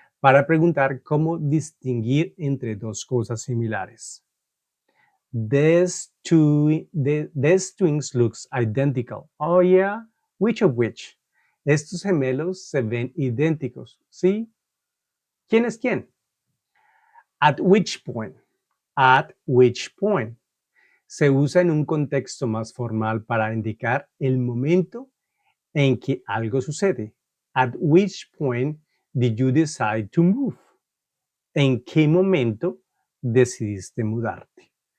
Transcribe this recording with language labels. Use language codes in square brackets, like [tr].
[es] Para preguntar cómo distinguir entre dos cosas similares. [en] These twins looks identical. Oh yeah, which of which? [es] Estos gemelos se ven idénticos, ¿sí? ¿Quién es quién? [en] At which point? At which point? [es] Se usa en un contexto más formal para indicar el momento en que algo sucede. [en] At which point did you decide to move? [es] ¿En qué momento decidiste mudarte?